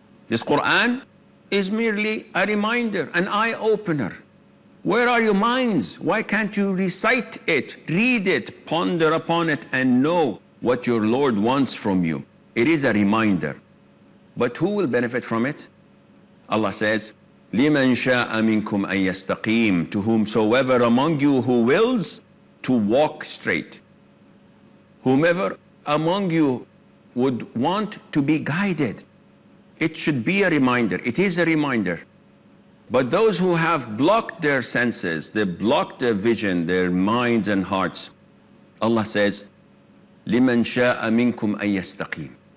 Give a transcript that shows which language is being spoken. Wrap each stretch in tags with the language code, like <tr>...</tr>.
<en>This Quran is merely a reminder, an eye-opener. Where are your minds? Why can't you recite it, read it, ponder upon it, and know what your Lord wants from you? It is a reminder. But who will benefit from it? Allah says,</en> <ar>لِمَنْ شَاءَ مِنْكُمْ أَنْ يَسْتَقِيمَ.</ar> <en>To whomsoever among you who wills to walk straight. Whomever among you would want to be guided. It should be a reminder. It is a reminder. But those who have blocked their senses, they blocked their vision, their minds and hearts, Allah says,</en> <ar>لِمَنْ شَاءَ مِنْكُمْ أَن يَسْتَقِيمُ.</ar>